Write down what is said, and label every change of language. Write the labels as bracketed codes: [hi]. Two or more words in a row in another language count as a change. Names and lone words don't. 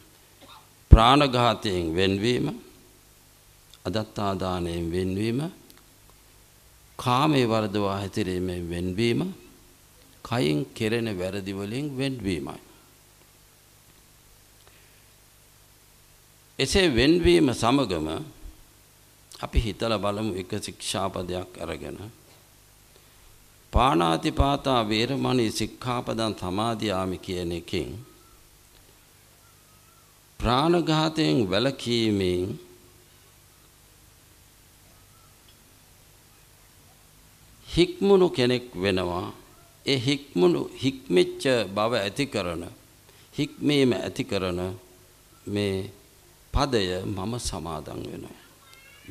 [si] ප්‍රාණඝාතයෙන් වෙන්වීම, අදත්තා දානයෙන් වෙන්වීම, කාමයේ වර්ධවා හැතිරීමෙන් වෙන්වීම, කයින් කෙරෙන වැරදි වලින් වෙන්වීමයි. එසේ වෙන්වීම සමගම අපි හිතලා බලමු එක ශික්ෂාපදයක් අරගෙන [pi] පාණාතිපාතා වේරමණී සික්ඛාපදං සමාදියාමි [si] කියන එකෙන් ප්‍රාණඝාතයෙන් වැළකීමෙන් හික්මුණු කෙනෙක් වෙනවා. ඒ හික්මිච්ච බව ඇති කරන, හික්මීම ඇති කරන මේ පදය මම සමාදන් වෙනවා.